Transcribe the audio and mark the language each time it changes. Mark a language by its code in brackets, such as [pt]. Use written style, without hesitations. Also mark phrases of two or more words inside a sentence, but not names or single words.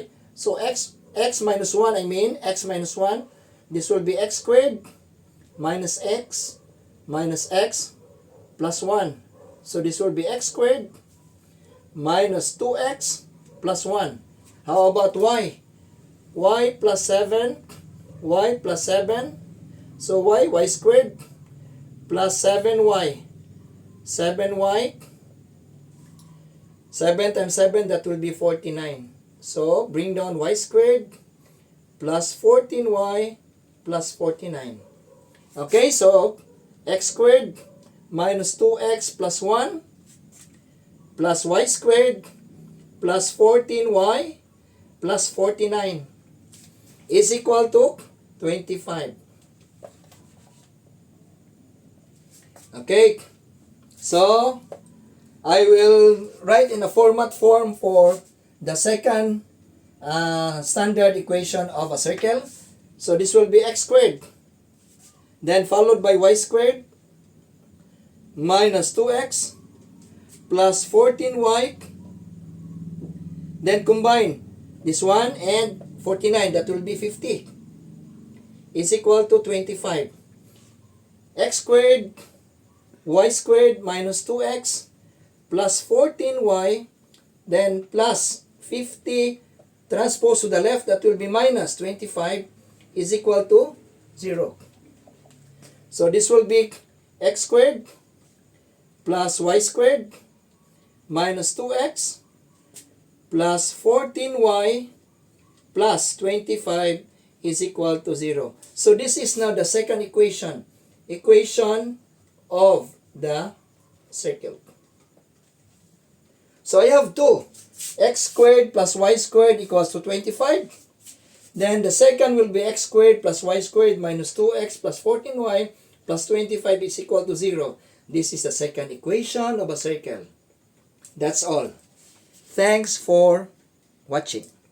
[en] So x minus 1, I mean x minus 1, this will be x squared minus x plus 1. So this will be x squared minus 2x plus 1. How about y? Y plus 7. Y plus 7. So y squared plus 7y. 7y. 7 times 7, that will be 49. So bring down y squared plus 14y plus 49. Okay, so x squared minus 2x plus 1 plus y squared plus 14y plus 49 is equal to 25. Okay, so I will write in a format form for the second standard equation of a circle. So this will be x squared, then followed by y squared minus 2x plus 14y, then combine this one and 49, that will be 50, is equal to 25. X squared, y squared minus 2x plus 14y, then plus 50 transpose to the left, that will be minus 25, is equal to 0. So this will be x squared plus y squared minus 2x plus 14y plus 25 is equal to 0. So this is now the second equation. Equation of the circle. So I have 2. X squared plus y squared equals to 25. Then the second will be x squared plus y squared minus 2x plus 14y plus 25 is equal to 0. This is the second equation of a circle. That's all. Thanks for watching.